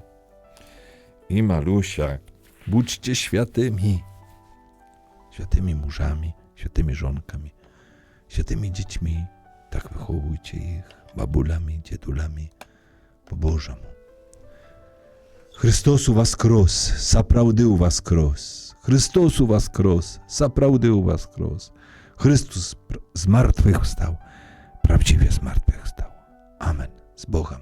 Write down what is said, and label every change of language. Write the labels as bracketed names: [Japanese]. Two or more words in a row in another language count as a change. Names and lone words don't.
[Polish] I malusia, bądźcie świętymi. Świętymi mężami, świętymi żonkami, świętymi dziećmi. Tak wychowujcie ich, babulami, dziedulami, po Bożemu. [Belarusian] Chrystus воскрес, сапраўды воскрес. Chrystus воскрес, сапраўды воскрес. [Polish] Chrystus z martwych wstał, prawdziwie z martwych wstał. Amen. Z Bogiem.